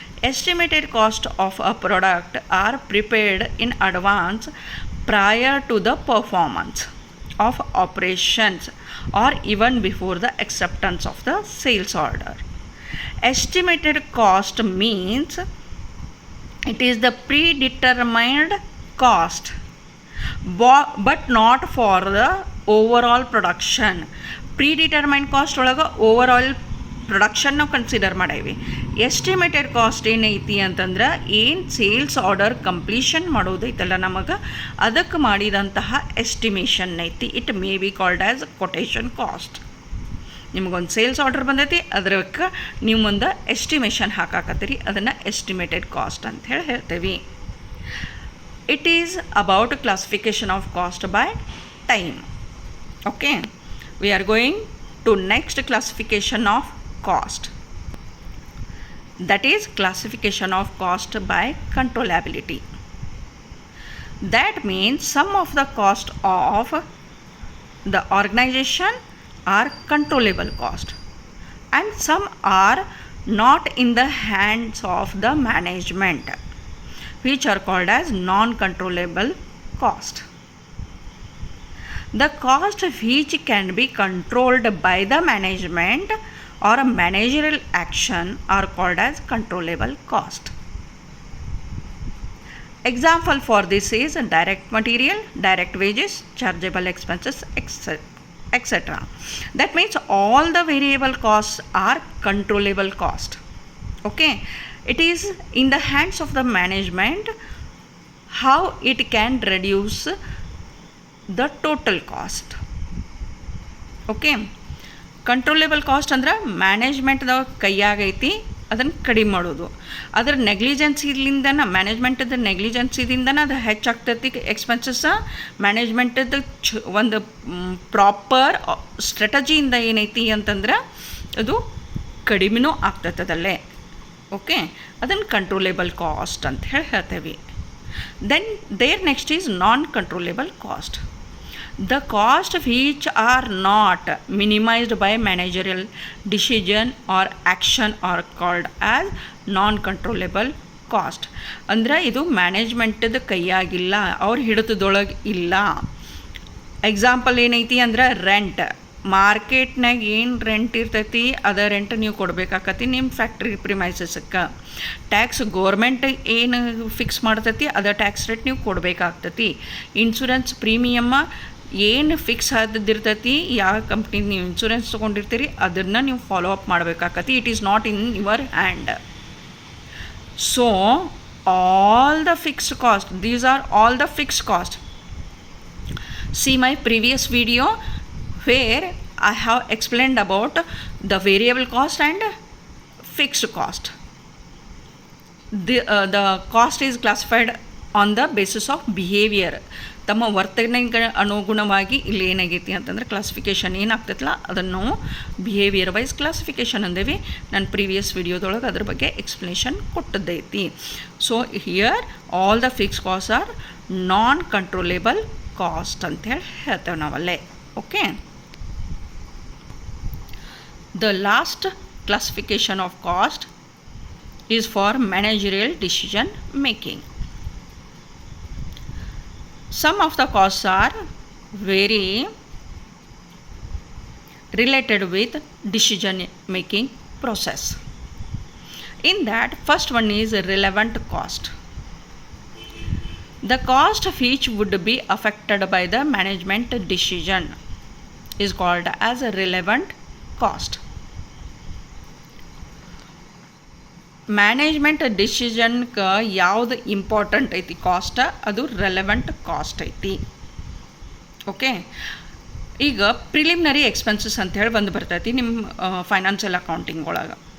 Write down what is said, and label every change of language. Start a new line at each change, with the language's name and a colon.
English: Estimated cost of a product are prepared in advance prior to the performance of operations or even before the acceptance of the sales order. Estimated cost means it is the predetermined cost, but not for the overall production. Predetermined cost
Kannada: ಒಳಗೆ overall production ನಾವು consider ಮಾಡೀವಿ. Estimated cost ಏನೈತಿ ಅಂತಂದ್ರೆ ಏನು sales order completion ಮಾಡೋದೈತಲ್ಲ ನಮಗೆ ಅದಕ್ಕೆ ಮಾಡಿದಂತಹ estimation ಐತಿ.
English: It may be called as quotation cost.
Kannada: ನಿಮಗೊಂದು ಸೇಲ್ಸ್ ಆರ್ಡರ್ ಬಂದೈತಿ, ಅದಕ್ಕೆ ನೀವು ಮುಂದೆ ಎಸ್ಟಿಮೇಷನ್ ಹಾಕಾಕತ್ತೀರಿ, ಅದನ್ನು ಎಸ್ಟಿಮೇಟೆಡ್ ಕಾಸ್ಟ್ ಅಂತ ಹೇಳಿ ಹೇಳ್ತೇವೆ.
English: It is about classification of cost by time. Okay, we are going to next classification of cost. That is classification of cost by controllability. That means some of the cost of the organization are controllable cost and some are not in the hands of the management, which are called as non-controllable cost. The cost which can be controlled by the management or a managerial action are called as controllable cost. Example for this is direct material, direct wages, chargeable expenses, etc. That means all the variable costs are controllable cost. Okay, it is in the hands of the management how it can reduce the total cost.
Kannada: Okay, controllable cost ಅಂದ್ರೆ ಮ್ಯಾನೇಜ್ಮೆಂಟ್ದ ಕೈಯಾಗೈತಿ, ಅದನ್ನು ಕಡಿಮೆ ಮಾಡೋದು. ಅದರ ನೆಗ್ಲಿಜೆನ್ಸಿಲಿಂದನ, ಮ್ಯಾನೇಜ್ಮೆಂಟದ ನೆಗ್ಲಿಜೆನ್ಸಿದಿಂದನ ಅದು ಹೆಚ್ಚಾಗ್ತೈತಿ expenses. ಮ್ಯಾನೇಜ್ಮೆಂಟದ ಒಂದು proper ಸ್ಟ್ರಾಟಜಿಯಿಂದ ಏನೈತಿ ಅಂತಂದ್ರೆ ಅದು ಕಡಿಮೆನೂ ಆಗ್ತೈತದಲ್ಲೇ. ಓಕೆ, ಅದನ್ನು ಕಂಟ್ರೋಲೇಬಲ್ ಕಾಸ್ಟ್ ಅಂತ ಹೇಳಿ ಹೇಳ್ತೇವೆ.
English: Then there next is non controllable cost. The cost which are not minimized by managerial decision or action are called as non-controllable cost.
Kannada: ಅಂದರೆ ಇದು ಮ್ಯಾನೇಜ್ಮೆಂಟದ ಕೈಯಾಗಿಲ್ಲ, ಅವ್ರ ಹಿಡಿತದೊಳಗೆ ಇಲ್ಲ. ಎಕ್ಸಾಂಪಲ್ ಏನೈತಿ ಅಂದ್ರೆ ರೆಂಟ್. ಮಾರ್ಕೆಟ್ನಾಗ ಏನು ರೆಂಟ್ ಇರ್ತೈತಿ ಅದ ರೆಂಟ್ ನೀವು ಕೊಡಬೇಕಾಕತಿ ನಿಮ್ಮ ಫ್ಯಾಕ್ಟ್ರಿ ಪ್ರಿಮೈಸಸ್ಗೆ. ಟ್ಯಾಕ್ಸ್ ಗೋರ್ಮೆಂಟ್ ಏನು ಫಿಕ್ಸ್ ಮಾಡ್ತೈತಿ ಅದ ಟ್ಯಾಕ್ಸ್ ರೇಟ್ ನೀವು ಕೊಡಬೇಕಾಗ್ತೈತಿ. ಇನ್ಶೂರೆನ್ಸ್ ಪ್ರೀಮಿಯಮ್ಮ ಏನು ಫಿಕ್ಸ್ ಆದದಿರ್ತೈತಿ, ಯಾವ ಕಂಪ್ನಿ ನೀವು ಇನ್ಶೂರೆನ್ಸ್ ತೊಗೊಂಡಿರ್ತೀರಿ ಅದನ್ನು ನೀವು ಫಾಲೋ ಅಪ್ ಮಾಡಬೇಕಾಗತ್ತೆ.
English: It is not in your hand. So all the fixed cost, these are all the fixed cost. See my previous video where I have explained about the variable cost and fixed cost. The cost is classified on the basis of behavior.
Kannada: ತಮ್ಮ ವರ್ತನೆಗೆ ಅನುಗುಣವಾಗಿ ಇಲ್ಲಿ ಏನಾಗೈತಿ ಅಂತಂದ್ರೆ classification ಏನಾಗ್ತೈತಲ್ಲ ಅದನ್ನು behaviour wise classification ಅಂದೇವಿ. ನಾನು previous ವಿಡಿಯೋದೊಳಗೆ ಅದ್ರ ಬಗ್ಗೆ explanation ಕೊಟ್ಟದ್ದೈತಿ.
English: so here all the fix cost are non controllable cost
Kannada: ಅಂತೇಳಿ ಹೇಳ್ತೇವೆ ನಾವಲ್ಲೇ.
English: Okay, the last classification of cost is for managerial decision making. Some of the costs are very related with decision making process. In that, first one is relevant cost. The cost which would be affected by the management decision is called as a relevant cost.
Kannada: Management ಡಿಸಿಷನ್ಗೆ ಯಾವುದು important ಐತಿ cost, ಅದು relevant cost ಐತಿ. Okay, ಈಗ preliminary expenses ಅಂಥೇಳಿ ಬಂದು ಬರ್ತೈತಿ ನಿಮ್ಮ financial accounting ಒಳಗೆ.